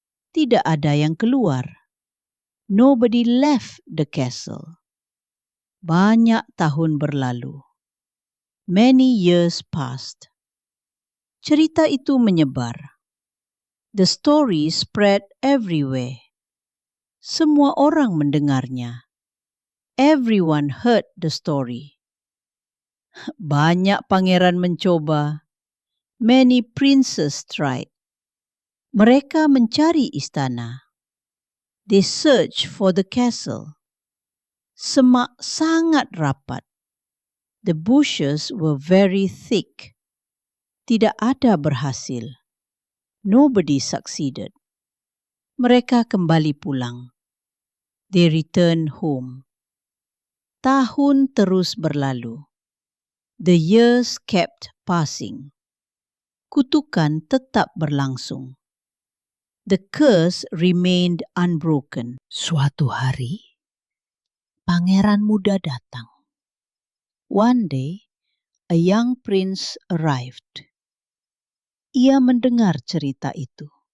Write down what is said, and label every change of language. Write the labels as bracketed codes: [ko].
[id] Tidak ada yang keluar. [en] Nobody left the castle. [id] Banyak tahun berlalu. [en] Many years passed. [id] Cerita itu menyebar. [en] The story spread everywhere. [id] Semua orang mendengarnya. [en] Everyone heard the story. [id] Banyak pangeran mencoba. [en] Many princes tried. [id] Mereka mencari istana. [en] They searched for the castle. [id] Semak sangat rapat. [en] The bushes were very thick. [id] Tidak ada berhasil. [en] Nobody succeeded. [id] Mereka kembali pulang. [en] They returned home. [id] Tahun terus berlalu. [en] The years kept passing. [id] Kutukan tetap berlangsung. [en] The curse remained unbroken. [id] Suatu hari, pangeran muda datang. [en] One day, a young prince arrived. [id] Ia mendengar cerita itu.